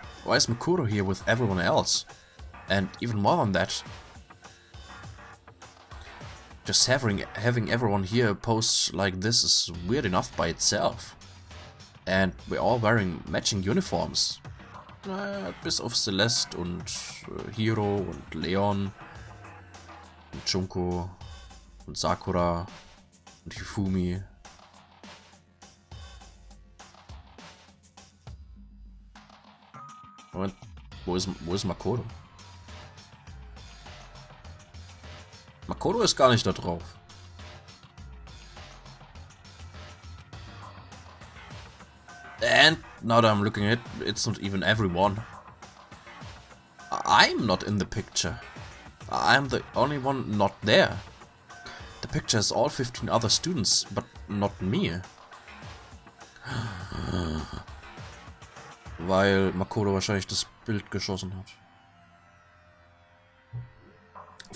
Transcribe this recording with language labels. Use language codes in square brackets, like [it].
[en] Why is Mukuro here with everyone else? And even more than that, just having everyone here pose like this is weird enough by itself. And we're all wearing matching uniforms. [de] Bis auf Celeste und Hiro und Leon und Junko und Sakura und Hifumi. Moment, wo ist Makoto? Makoto ist gar nicht da drauf. [en] And now that I'm looking at it, it's not even everyone. I'm not in the picture. I'm the only one not there. The picture has all 15 other students, but not me. [de] Weil Makoto wahrscheinlich das Bild geschossen hat.